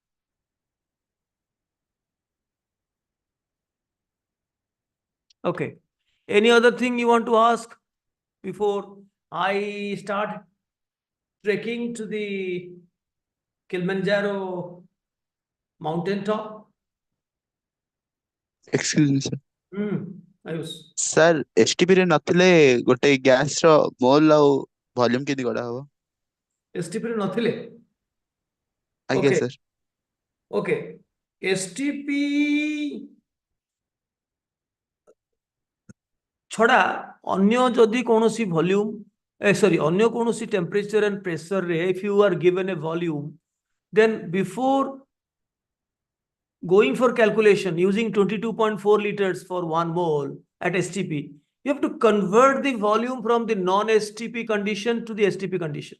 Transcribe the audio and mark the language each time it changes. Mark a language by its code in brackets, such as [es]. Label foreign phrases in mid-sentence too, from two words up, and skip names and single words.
[en] Okay. Any other thing you want to ask before I start trekking to the Kilimanjaro mountain top? Excuse me, sir. Ayush. [or] Sir, STP ରେ ନଥିଲେ ଗୋଟେ ଗ୍ୟାସ ର ମୋଲ ଆଉ ଭଲ୍ୟୁମ କେମିତି ଗଢା ହବ? STP ରେ ନଥିଲେ? ଆଜ୍ଞା [en] Okay. sir. [or] Okay. STP ଛଡ଼ା ଅନ୍ୟ ଯଦି କୌଣସି ଭଲ୍ୟୁମ sorry, ଅନ୍ୟ କୌଣସି [en] temperature and pressure रे, if you are given a volume, then before going for calculation using 22.4 liters for 1 mole at STP, you have to convert the volume from the non-STP condition to the STP condition.